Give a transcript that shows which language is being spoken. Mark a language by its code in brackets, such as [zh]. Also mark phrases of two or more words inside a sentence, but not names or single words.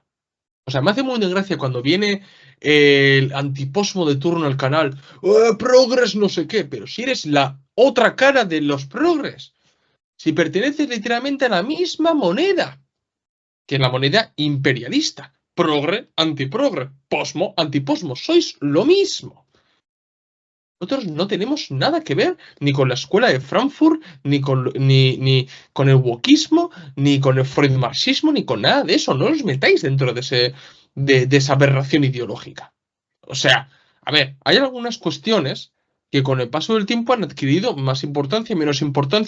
[es] O sea, me hace muy de gracia cuando viene el antiposmo de turno al canal. Progres no sé qué, pero si eres la otra cara de los progres. Si perteneces literalmente a la misma moneda, que es la moneda imperialista. Progre, antiprogre, posmo, antiposmo. Sois lo mismo. Nosotros no tenemos nada que ver ni con la escuela de Frankfurt, ni con el wokismo, ni con el freudmarxismo, ni con nada de eso. No os metáis dentro de esa aberración ideológica. O sea, a ver, hay algunas cuestiones que con el paso del tiempo han adquirido más importancia y menos importancia.